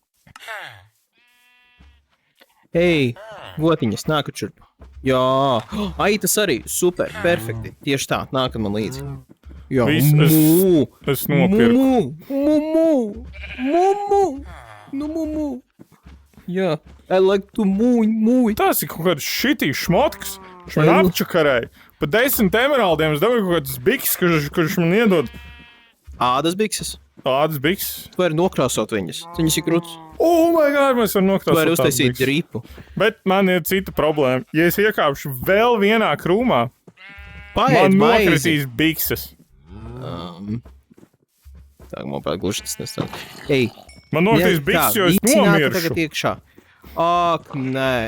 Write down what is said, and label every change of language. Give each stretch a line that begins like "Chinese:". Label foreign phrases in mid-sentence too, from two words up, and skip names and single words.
Latvian: Ei, gotiņas, nākat šurp. Jā, ai, tas arī, super, perfekti. Tieši tā, nākat man līdzi. Jā, Es nopirku. Mumu. Jā,
English: I like to mūj.
Latvian: Tas ir kaut kāds šitīs šmotks. Viņš man apčakarēja. Pa 10 emeraldiem es dabūju kaut kāds biks, kurš man iedod. Ādas bikses. Ādas biks. Tu vari nokrāsot viņas. Viņas ir krūts.
English: Oh my god,
Latvian: mēs varam nokrāsot. Tu vari uztaisīt dripu. Bet man ir cita problēma. Ja es iekāpšu vēl vienā krūmā, Paēd man maizi. nokritīs bikses. Tā, man pēc gluži tas nestāv. Ei, Man nokritīs bikses, jo es nomiršu. Tagad iekšā. Ak, nē.